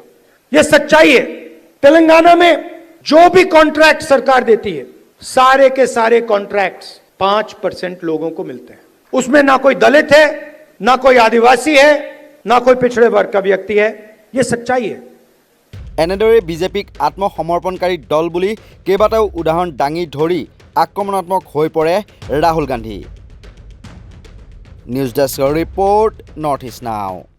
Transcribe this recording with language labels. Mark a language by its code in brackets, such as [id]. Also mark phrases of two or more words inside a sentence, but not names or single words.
[hi] यह सच्चाई है। तेलंगाना में जो भी कॉन्ट्रैक्ट सरकार देती है, सारे के सारे कॉन्ट्रैक्ट्स 5% लोगों को मिलते हैं। उसमें ना कोई दलित है, ना कोई आदिवासी है, ना कोई पिछड़े वर्ग का व्यक्ति है। यह सच्चाई है। [as] এনেদৰে বিজেপিক আত্মসমৰ্পণকাৰী দল বুলি কেইবাটাও উদাহৰণ দাঙি ধৰি আক্ৰমণাত্মক হৈ পৰে ৰাহুল গান্ধী। নিউজ ডেস্কৰ ৰিপৰ্ট, নৰ্থ ইষ্ট নাও।